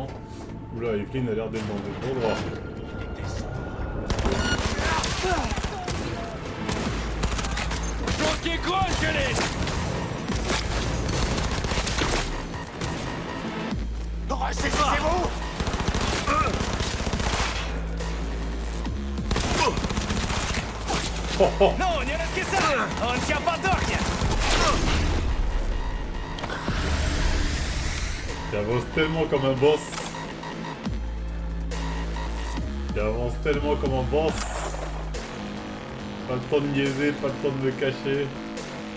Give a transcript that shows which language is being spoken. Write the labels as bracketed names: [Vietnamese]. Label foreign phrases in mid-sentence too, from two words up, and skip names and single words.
[French] Oula, Evelyn a l'air d'être dans de bons droits. Bloquez quoi, gelé? Ressaisissez-vous! [Russian] Ну, не раскисай! Он сейчас подохнет! [French] Il avance tellement comme un boss. Il avance tellement comme un boss. Pas le temps de niaiser, pas le temps de me cacher.